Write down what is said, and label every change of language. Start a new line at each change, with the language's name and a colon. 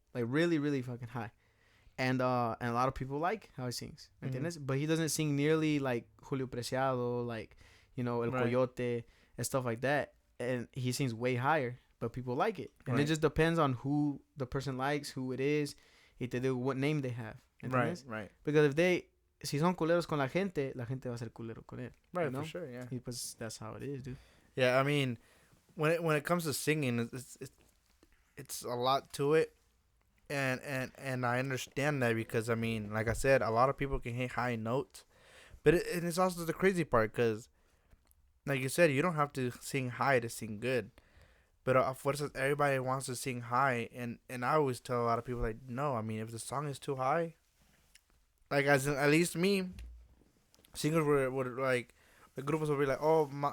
English: Like really, really fucking high. And a lot of people like how he sings.
Spanish: ¿Me Mhm. entiendes?
English: But he doesn't sing nearly like Julio Preciado, like, El Right. Coyote and stuff like that. And he sings way higher, but people like it. And it Right. just depends on who the person likes, who it is,
Spanish: y te digo
English: what name they have.
Spanish: ¿Me
English: Right.
Spanish: entiendes?
English: Right.
Spanish: Because si son culeros con la gente va a ser culero con él.
English: Right. You know? For sure. Yeah.
Spanish: Y pues
English: that's how it is, dude. Yeah. I mean, when it comes to singing, it's a lot to it, and I understand that because I mean, like I said, a lot of people can hit high notes, but and it's also the crazy part because, like you said, you don't have to sing high to sing good, but of course everybody wants to sing high, and I always tell a lot of people like, no, I mean if the song is too high, like at least me, singers would like the groups will be like, oh